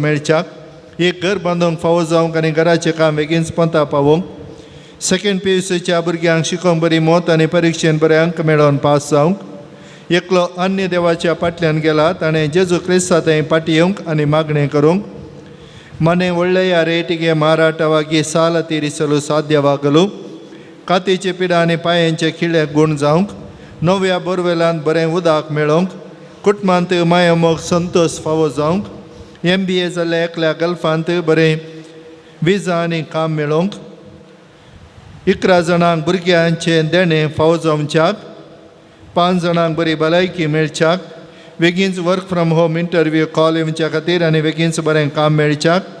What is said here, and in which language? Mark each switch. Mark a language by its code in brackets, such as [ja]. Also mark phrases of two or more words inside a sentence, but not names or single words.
[kok] मेळच्याक एक घर बांदूंक फावो जावंक आनी घराचें काम बेगीनच पंता पावोवंक सेकंड PUCच्या भुरग्यांक शिकोवंक बरी मोत आनी परिक्षेंत बरे अंक मेळोवन पास जावंक एकलो अन्य देवाच्या फाटल्यान गेला ताणें जेजू क्रिस्तांत पाटी येवंक आनी मागणें करूंक [kn] ಮನೆ ಒಳ್ಳೆಯ ರೇಟಿಗೆ ಮಾರಾಟವಾಗಿ ಸಾಲ ತೀರಿಸಲು ಸಾಧ್ಯವಾಗಲು ಕಾತೀचे [kok] पिडांनी पांयांचे खिळे गुण जावंक नव्या बोरवेलांत बरें उदक मेळोवंक कुटुंबांत मायमोग संतोश फावो जावंक MBA जाल्ल्या एकल्या गल्फांत बरें विजा आनी काम मेळोवंक 11 जाणांक भुरग्यांचें देणें फावो जावच्याक 5 जाणांक बरी भलायकी मेळच्याक बेगीनच [en] work from home interview call [kok] येवच्या खातीर आनी बेगीनच बरें काम मेळच्याक